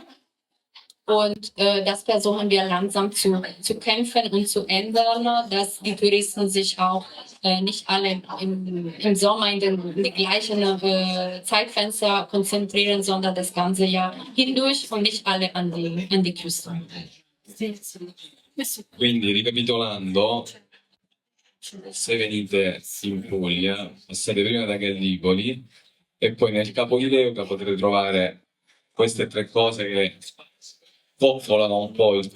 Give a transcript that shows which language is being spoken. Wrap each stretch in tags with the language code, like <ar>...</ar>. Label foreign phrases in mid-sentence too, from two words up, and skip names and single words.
<de>Und das versuchen wir langsam zu kämpfen und zu ändern, dass die Touristen sich auch nicht alle im Sommer in die gleichen Zeitfenster konzentrieren, sondern das ganze Jahr hindurch und nicht alle an die Küste.</de> <it>Quindi, ricapitolando, se venite in Puglia, passate prima da Gallipoli e poi nel Capo di Leuca potrete trovare queste tre cose che popolano un po' il</it>